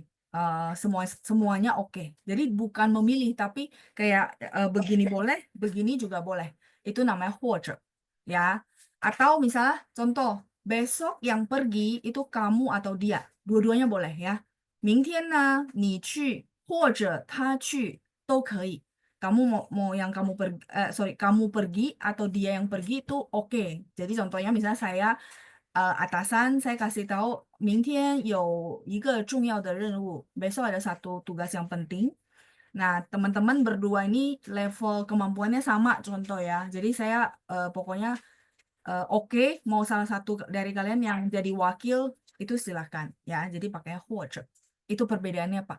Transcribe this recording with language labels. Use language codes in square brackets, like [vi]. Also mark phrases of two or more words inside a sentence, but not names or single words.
[id] Semuanya oke. Jadi bukan memilih tapi kayak begini boleh, begini juga boleh. Itu namanya 或者 ya. Atau misalnya contoh, besok yang pergi itu kamu atau dia. Dua-duanya boleh ya. [zh] 明天呢，你去或者他去都可以。 [id] kamu mau yang kamu pergi, sorry, kamu pergi atau dia yang pergi itu oke. Jadi contohnya misalnya saya atasan saya kasih tahu [zh] 明天有一个重要的任务, [id] besok ada satu tugas yang penting. Nah, teman-teman berdua ini level kemampuannya sama contoh ya. Jadi saya pokoknya oke, mau salah satu dari kalian yang jadi wakil itu silahkan ya. Jadi pakainya 或者. Itu perbedaannya, Pak.